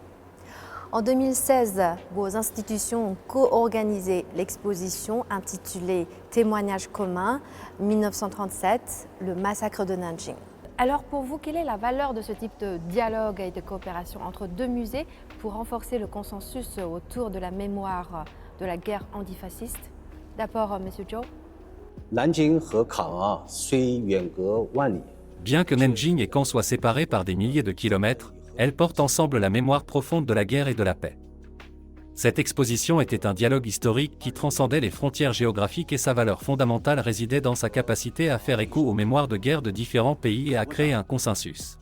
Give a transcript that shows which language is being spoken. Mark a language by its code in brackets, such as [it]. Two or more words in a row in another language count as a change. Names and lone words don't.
[fr] En 2016, vos institutions ont co-organisé l'exposition intitulée Témoignages communs 1937, le massacre de Nanjing. Alors pour vous, quelle est la valeur de ce type de dialogue et de coopération entre deux musées pour renforcer le consensus autour de la mémoire de la guerre antifasciste? D'abord, Monsieur Zhou. [zh] 南京和康虽远隔万里， [fr] Bien que Nanjing et Caen soient séparés par des milliers de kilomètres, elles portent ensemble la mémoire profonde de la guerre et de la paix. Cette exposition était un dialogue historique qui transcendait les frontières géographiques et sa valeur fondamentale résidait dans sa capacité à faire écho aux mémoires de guerre de différents pays et à créer un consensus.